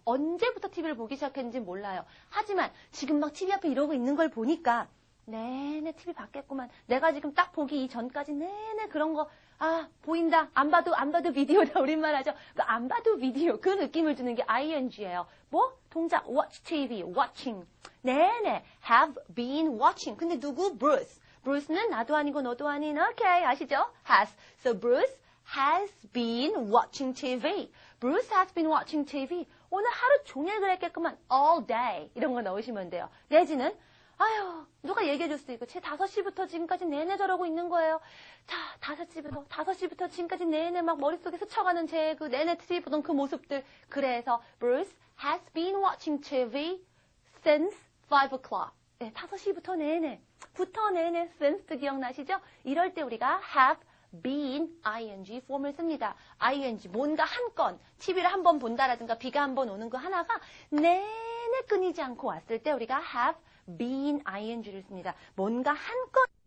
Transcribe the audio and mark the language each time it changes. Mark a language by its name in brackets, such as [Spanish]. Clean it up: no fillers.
[Korean] 언제부터 TV를 보기 시작했는지 몰라요. 하지만 지금 막 TV 앞에 이러고 있는 걸 보니까 내내 TV 봤겠구만. 내가 지금 딱 보기 이전까지 내내 그런 거 보인다. 안 봐도 비디오다. 우리말 하죠. 그 안 봐도 비디오. 그 느낌을 주는 게 ing예요. [English] 뭐? 동작. watch TV. watching. 내내 have been watching. [Korean] 근데 누구? Bruce. Bruce는 나도 아니고 너도 아닌. 오케이. 아시죠? has. [English] So Bruce has been watching TV. Bruce has been watching TV. [Korean] 오늘 하루 종일 그랬겠구만. [English] all day. [Korean] 이런 거 넣으시면 돼요. 내지는 아유, 누가 얘기해 줄 수도 있고, 제 5시부터 지금까지 내내 저러고 있는 거예요. 자, 5시부터 지금까지 내내 막 머릿속에 스쳐가는 제 그 내내 TV 보던 그 모습들. [English] 그래서, Bruce has been watching TV since 5 o'clock. [Korean] 네, 5시부터 내내. since도 기억나시죠? 이럴 때 우리가 have been ing 폼을 씁니다. ing, 뭔가 한 건, TV를 한 번 본다라든가 비가 한 번 오는 거 하나가 내내 끊이지 않고 왔을 때 우리가 have been ing를 씁니다. 뭔가 한 건.